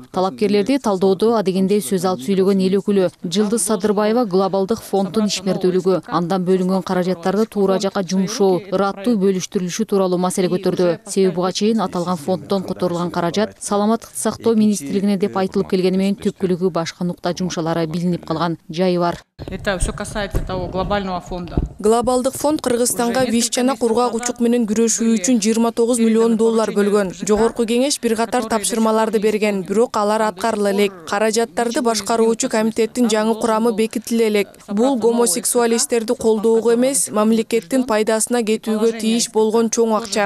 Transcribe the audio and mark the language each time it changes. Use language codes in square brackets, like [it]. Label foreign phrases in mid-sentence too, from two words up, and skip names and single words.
[ky] Талапкерлерди талдоодо адегенде сөз алып сүйлөгөн эл өкүлү Жылдыз Садырбаева глобалдык фонддун ишмердүүлүгү, андан бөлүнгөн каражаттарды туура жакка жумшоо, ыраттуу бөлүштүрүлүшү тууралуу маселе көтөрдү. Себеби буга чейин аталган фонддон которулган каражат саламаттык сактоо министрлигине деп айтылып келгени менен түпкүлүгү башка нукта жумшалары билинип калган жайы бар. [ru] Это все касается того глобального фонда. [ky] Глобалдык фонд Кыргызстанга ВИЧ жана кургак учук менен күрөшүү үчүн 29 миллион доллар бөлгөн. Жогорку кеңеш бир катар тапшырмаларды берген, бирок алар аткарыла элек. Каражаттарды башкаруучу комитеттин жаңы курамы бекитиле элек. Бул гомосексуалисттерди колдоого эмес, мамлекеттин пайдасына кетүүгө тийиш болгон чоң акча.